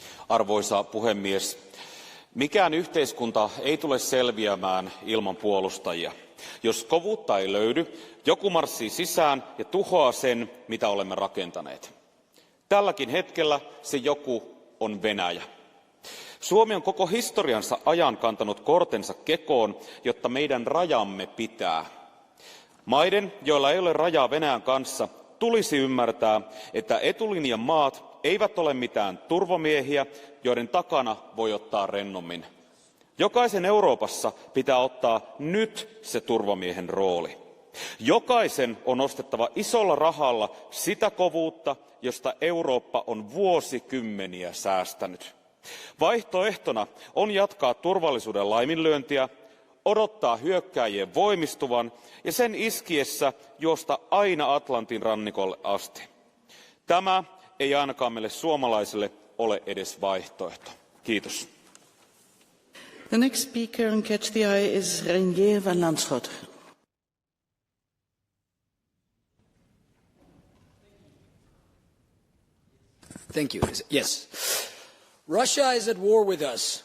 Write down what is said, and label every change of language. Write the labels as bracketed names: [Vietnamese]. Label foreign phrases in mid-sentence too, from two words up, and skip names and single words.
[Finnish] arvoisa puhemies. Mikään yhteiskunta ei tule selviämään ilman puolustajia. Jos kovuutta ei löydy, joku marssii sisään ja tuhoaa sen, mitä olemme rakentaneet. Tälläkin hetkellä se joku on Venäjä. Suomi on koko historiansa ajan kantanut kortensa kekoon, jotta meidän rajamme pitää. Maiden, joilla ei ole rajaa Venäjän kanssa, tulisi ymmärtää, että etulinjan maat eivät ole mitään turvamiehiä, joiden takana voi ottaa rennommin. Jokaisen Euroopassa pitää ottaa nyt se turvamiehen rooli. Jokaisen on ostettava isolla rahalla sitä kovuutta, josta Eurooppa on vuosikymmeniä säästänyt. Vaihtoehtona on jatkaa turvallisuuden laiminlyöntiä, odottaa hyökkääjien voimistuvan ja sen iskiessä juosta aina Atlantin rannikolle asti. Tämä ei ainakaan meille suomalaisille ole edes vaihtoehto. Kiitos. [English] The next speaker on Catch the Eye is Reinier van Landschot. Thank you. Yes. Russia is at war with us.